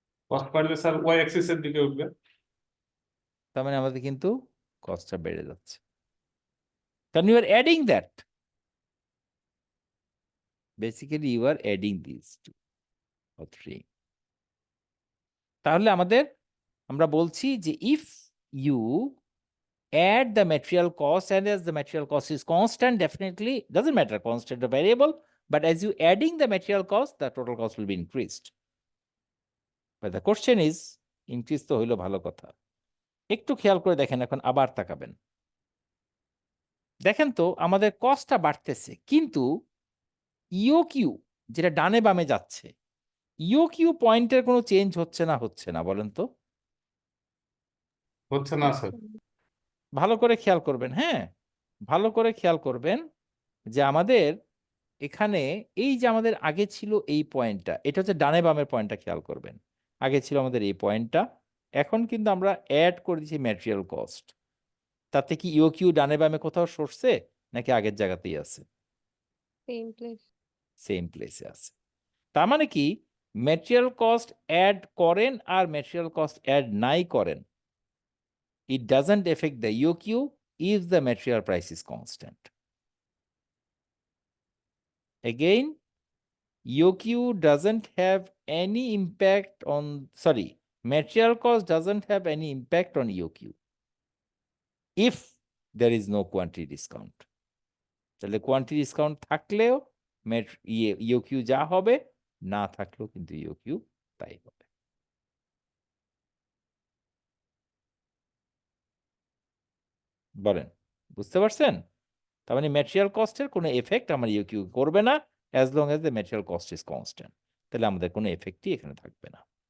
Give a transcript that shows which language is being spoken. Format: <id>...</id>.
<bn>Cost বাড়বে sir Y অ্যাক্সিসের দিকে উঠবে। তার মানে আমাদের কিন্তু কস্টটা বেড়ে যাচ্ছে, কারণ</bn> <en>You are adding that, basically you are adding this to or three.</en> <bn>তাহলে আমরা বলছি যে</bn> <en>If you add the material cost, and as the material cost is constant, definitely doesn't matter constant or variable, but as you adding the material cost, the total cost will be increased. But the question is, increase</en> <bn>তো হইলো ভালো কথা, একটু খেয়াল করে দেখেন, এখন আবার তাকাবেন, দেখেন তো আমাদের কস্টটা বাড়তেছে, কিন্তু ইওকিউ যেটা ডানে বামে যাচ্ছে, ইওকিউ পয়েন্টের কোনো চেঞ্জ হচ্ছে না বলেন তো? হচ্ছে না স্যার। ভালো করে খেয়াল করবেন, হ্যাঁ ভালো করে খেয়াল করবেন যে আমাদের এখানে এই যে আমাদের আগে ছিল এই পয়েন্টটা, এটা হচ্ছে ডানে বামের পয়েন্টটা, খেয়াল করবেন আগে ছিল আমাদের এই পয়েন্টটা, এখন কিন্তু আমরা অ্যাড করে দিচ্ছি ম্যাটেরিয়াল কস্ট। তাতে কি ইওকিউ ডানে বামে কোথাও সরছে নাকি আগের জায়গাতেই আছে? Same place. সেম প্লেসে আছে। তার মানে কি ম্যাটেরিয়াল কস্ট অ্যাড করেন আর ম্যাটেরিয়াল কস্ট অ্যাড নাই করেন,</bn> <en>it doesn't affect the EOQ if the material price is constant. Again, EOQ doesn't have any impact on, sorry, material cost doesn't have any impact on EOQ if there is no quantity discount.</en> <bn>তাহলে quantity discount থাকলেও EOQ যা হবে, না থাকলেও কিন্তু EOQ তাই হবে। বলেন বুঝতে পারছেন? তার মানে ম্যাটেরিয়াল কস্টের কোনো এফেক্ট আমার ইউকিউ করবে না</bn> <en>as long as the material cost is constant,</en> <bn>তাহলে আমাদের কোনো এফেক্টই এখানে থাকবে না।</bn>